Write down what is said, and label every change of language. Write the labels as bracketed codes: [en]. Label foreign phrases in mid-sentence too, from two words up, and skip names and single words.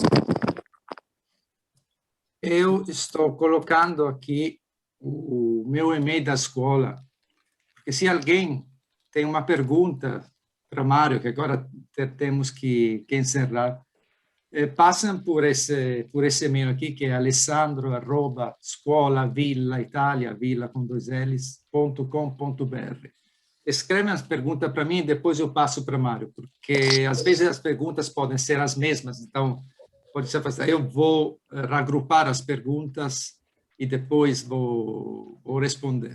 [pt] Eu estou colocando aqui o meu e-mail da escola, porque se alguém tem uma pergunta para Mário, que agora temos que encerrar, passam por esse e-mail aqui, que é alessandro@scuola-villa-italia, villa com 2 L's.com.br. Escreve as perguntas para mim e depois eu passo para Mário, porque às vezes as perguntas podem ser as mesmas, então pode ser fácil. Eu vou reagrupar as perguntas e depois vou responder.